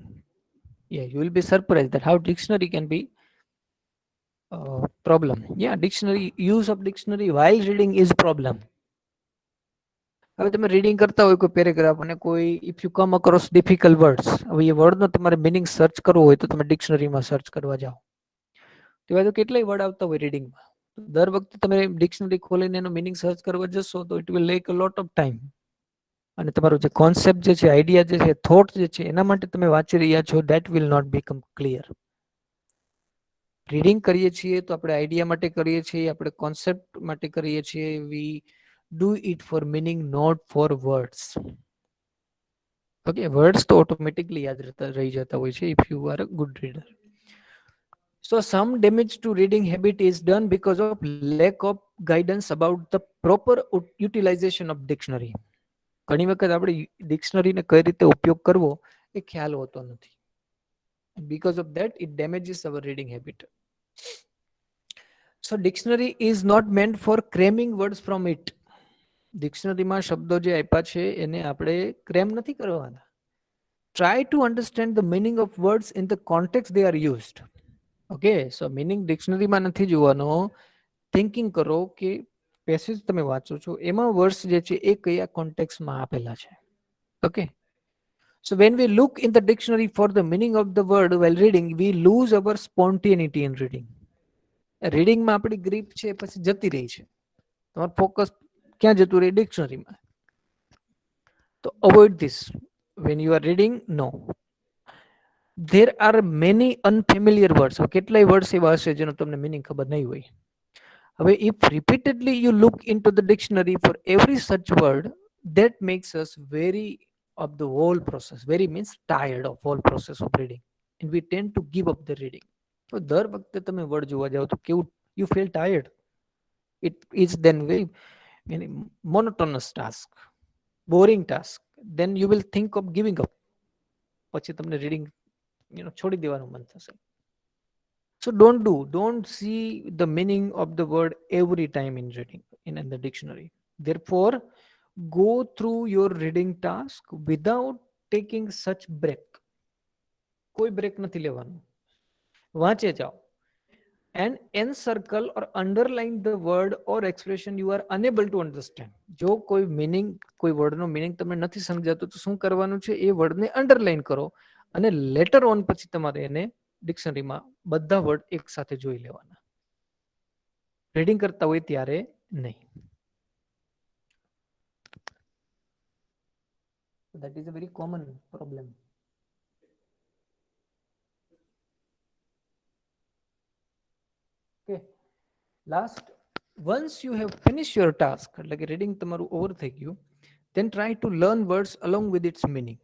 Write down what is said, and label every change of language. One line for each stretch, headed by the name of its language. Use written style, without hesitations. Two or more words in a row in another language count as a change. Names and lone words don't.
English: Yeah, you will be surprised that how dictionary can be problem. Yeah, dictionary, use of dictionary while reading is problem.
Gujarati: હવે તમે રીડિંગ કરતા હોય કોઈ પેરેગ્રાફ અને કોઈ
English: if you come across difficult words,
Gujarati: હવે એ વર્ડનો તમારે મિનિંગ સર્ચ કરવો હોય તો તમે ડિક્શનરીમાં સર્ચ કરવા જાઓ, તેવા તો કેટલાય વર્ડ આવતા હોય રીડિંગમાં. દર વખતે તમે ડિક્શનરી ખોલીને એનો મિનિંગ સર્ચ કરવા જશો તો
English: it will take a lot of time.
Gujarati: અને તમારો જે કોન્સેપ્ટ જે છે, આઈડિયા જે છે, થોટ જે છે, એના માટે તમે વાંચી રહ્યા છો,
English: that will not become clear.
Gujarati: રીડિંગ કરીએ છીએ તો આપણે આઈડિયા માટે કરીએ છીએ, આપણે કોન્સેપ્ટ માટે કરીએ છીએ.
English: વી do it for meaning, not for words. Okay, words તો automatically
Gujarati: યાદ રહી જતા હોય છે
English: if you are a good reader. So some damage to reading habit is done because of lack of guidance about the proper utilization of dictionary.
Gujarati: ઘણી વખત આપણે ડિક્શનરીને કઈ રીતે ઉપયોગ કરવો એ ખ્યાલ હોતો નથી.
English: Because of that it damages our reading habit. So dictionary is not meant for cramming words from it.
Gujarati: ડિક્શનરીમાં શબ્દો જે આપ્યા છે એને આપણે ક્રેમ નથી કરવાના.
English: Try to understand the meaning of words in the context they are used. Okay, so meaning
Gujarati: ડિક્શનરીમાં નથી જોવાનો. થિંકિંગ કરો કે પેસેજ તમે વાંચો છો એમાં વર્ડ્સ જે છે એ કયા કોન્ટેક્સ્ટમાં આપેલા છે.
English: Okay, so when we look in the dictionary for the meaning of the word while reading, we lose our spontaneity in reading.
Gujarati: રીડિંગમાં આપણી ગ્રીપ છે પછી જતી રહી છે, તમારું ફોકસ ક્યાં જતું રહે?
English: ડિક્શનરીમાં. તો avoid this when you are reading. નો, there are many unfamiliar words.
Gujarati: કેટલાય વર્ડ્સ એવા હશે જેનો તમને મીનિંગ ખબર નહીં હોય.
English: હવે if repeatedly you look into the dictionary for every such word, that makes us very of the whole process. Very means tired of whole process of reading, and we tend to give up the reading.
Gujarati: તો દર વખતે તમે વર્ડ જોવા જાઓ તો કેવું
English: you feel tired. It is then very monotonous task, boring task. Then you will think of giving up.
Gujarati: પછી તમને રીડિંગ છોડી દેવાનું મન થશે.
English: So don't see the meaning of the word every time in reading in the dictionary. Therefore, go through your reading task without taking such break.
Gujarati: કોઈ બ્રેક નથી લેવાનું, વાંચે જાઓ.
English: And encircle or underline the word or expression you are unable to understand.
Gujarati: જો કોઈ મીનિંગ, કોઈ વર્ડનો મીનિંગ તમને નથી સમજાતો તો શું કરવાનું છે, એ વર્ડને અંડરલાઈન કરો અને
English: later on
Gujarati: પછી તમારે એને ડિક્શનરીમાં બધા વર્ડ એક સાથે જોઈ લેવાના. રીડિંગ કરતા હોય ત્યારે નહીં.
English: That is a very common problem. Okay. Last, once you have finished your task,
Gujarati: એટલે કે રીડિંગ તમારું ઓવર થઈ ગયું,
English: then try to learn words along with its meaning.